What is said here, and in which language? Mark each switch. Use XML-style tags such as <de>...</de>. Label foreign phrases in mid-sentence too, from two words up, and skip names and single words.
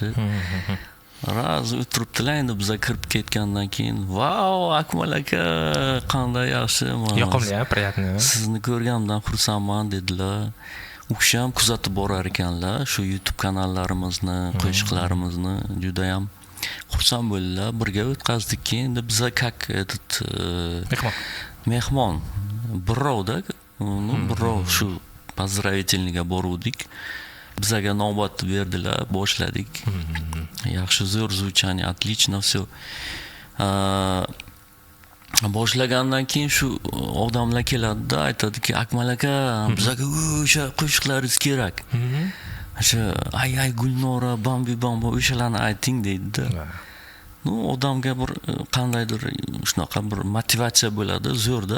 <uz>Raz o'tiribdilar, endi biz kirib ketgandan keyin, "Vau, Akmal aka, qanday yaxshi, yoqimli, приятный. Sizni ko'rganimdan xursandman" dedilar. U kishi ham kuzatib borar ekanlar, shu YouTube kanallarimizni, qo'shiqlarimizni juda ham xursand bo'ldilar. Birga o'tkazdik. Endi biz</uz> <ru>как этот</ru> <uz>mehmon birovda, birov shu поздравительныйga boruvdik. Bizga navbat berdilar, boshladik. Yaxshi, zo'r</uz> <ru>звучание, отлично всё.</ru> <uz>Boshlagandan keyin shu odamlar keladi-da, aytadiki, "Akmal aka, bizga o'sha qo'shiqlaringiz kerak. O'sha Ayay Gulnora, Bambi Bambo o'shalarni ayting" deydi-da. Ну, odamga bir qandaydir shunaqa bir motivatsiya bo'ladi, zo'rda.</uz>